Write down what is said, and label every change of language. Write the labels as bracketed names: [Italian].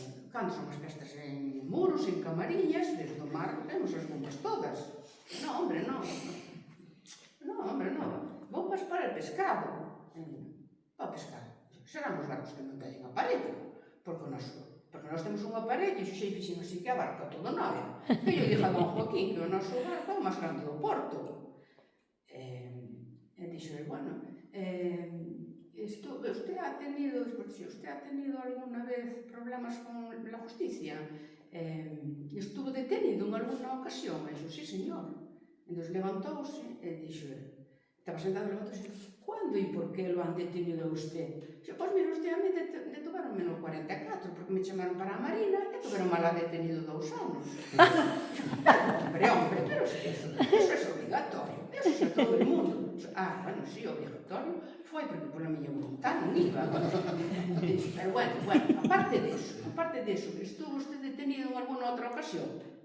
[Galician] Cando son as festas en muros, en camarillas, desde o mar, vemos as bombas todas. Non, hombre, non. Non, hombre, non. [Spanish] Bombas para el pescado. [Galician] Para o pescado. Serán os barcos que non teñen aparello. Porque nós temos un aparello, e xe fixen así que a barca todo nova. E eu dixo a don Joaquín que o noso barco é o máis grande do porto. E dixo, [Spanish] bueno, usted ha tenido alguna vez problemas con la justicia? Estuvo detenido en alguna ocasión? E dixo, sí, señor. [Galician] Entón levantouse e dixo, [Spanish] estaba sentado, levantouse, ¿cuándo y por qué lo han detenido a usted? [Galician] Dixo, pois mira, [Spanish] usted a mí detuveronme [Galician] no 44, porque me chamaron para a Marina e tuveron mala detenido 2 anos. Hombre, pero eso é obligatorio, eso é todo o mundo. Bueno, sí, obligatorio foi, porque pola miña voluntad non iba. [Spanish] Pero bueno, aparte deso, estuvo usted detenido en alguna outra ocasión?